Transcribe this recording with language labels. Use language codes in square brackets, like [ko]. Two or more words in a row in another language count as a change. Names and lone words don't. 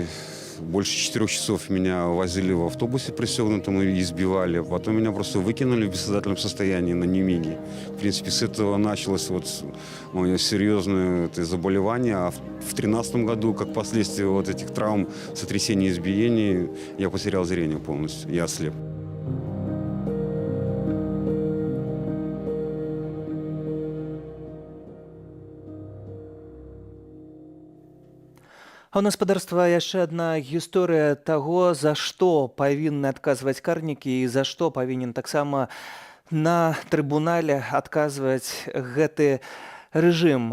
[ru] Больше 4 часов меня возили в автобусе пристегнутом и избивали. Потом меня просто выкинули в бессознательном состоянии на Нюмиге. В принципе, с этого началось мое серьезное заболевание. А в 2013 году, как последствие этих травм, сотрясений, избиений, я потерял зрение полностью, я ослеп. [be] А ў нас, спадарства, яшчэ адна гісторыя таго, за што павінны адказваць карнікі і за што павінен таксама на трыбунале адказваць гэты рэжым.